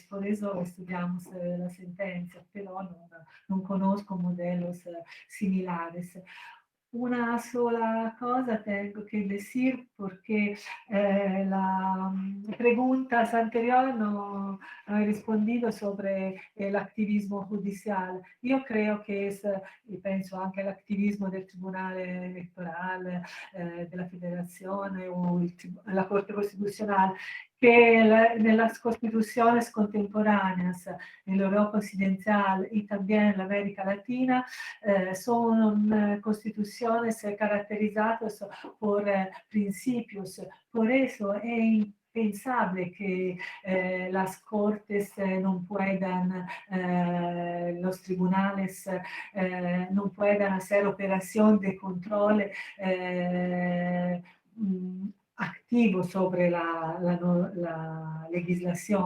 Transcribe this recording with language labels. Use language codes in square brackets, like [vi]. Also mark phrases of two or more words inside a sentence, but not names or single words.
[es] Por eso estudiamos la sentencia, pero no conozco modelos similares. Una sola cosa tengo que decir porque las preguntas anteriores no he respondido sobre el activismo judicial. Yo creo que es, y pienso [it] anche all'attivismo del Tribunale Electorale, della Federazione o la Corte Costituzionale, [es] que en las constituciones contemporáneas en Europa Occidental y también en América Latina son constituciones caracterizadas por principios. Por eso es impensable que las cortes no puedan, los tribunales no puedan hacer operación de control activo sobre la legislación.